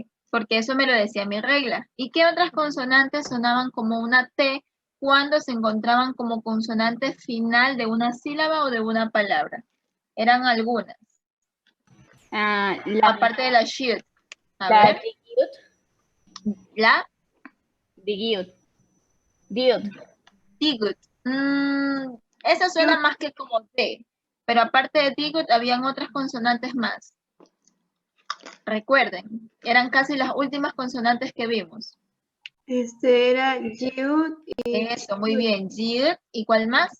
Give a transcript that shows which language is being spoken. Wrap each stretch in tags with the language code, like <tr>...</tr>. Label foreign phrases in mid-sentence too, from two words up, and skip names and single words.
<es>Porque eso me lo decía mi regla. ¿Y qué otras consonantes sonaban como una T cuando se encontraban como consonante final de una sílaba o de una palabra? Eran algunas, La aparte de la shield. A la ver, la digiut, diut. digut. Esa suena más que como T, pero aparte de digut habían otras consonantes más. Recuerden, eran casi las últimas consonantes que vimos. Era Jiut y Eso, muy bien. Jiut, ¿y cuál más?</es>